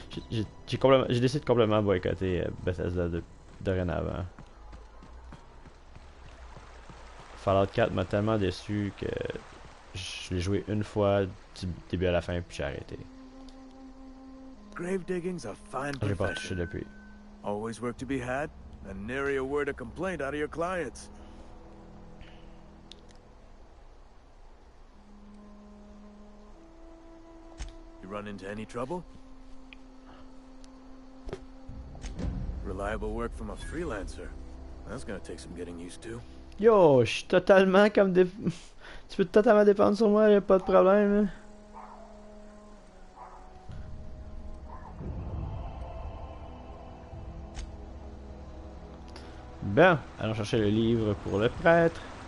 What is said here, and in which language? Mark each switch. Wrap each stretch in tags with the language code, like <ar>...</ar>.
<fr>j'ai décidé de complètement boycotter Bethesda dorénavant. Fallout 4 m'a tellement déçu que je l'ai joué une fois du début à la fin puis j'ai arrêté.</fr> <en>Grave digging's a fine</en> <fr>J'ai pas touché</fr> <en>profession.</en> <fr>depuis.</fr> <en>Always work to be had, and nary a word of complaint out of your clients. You run into any trouble? Reliable work from a freelancer. That's gonna take some getting used to.</en> <fr>Yo, je suis totalement comme des... Tu peux totalement dépendre sur moi, y'a pas de problème. Là. Bon, allons chercher le livre pour le prêtre.</fr>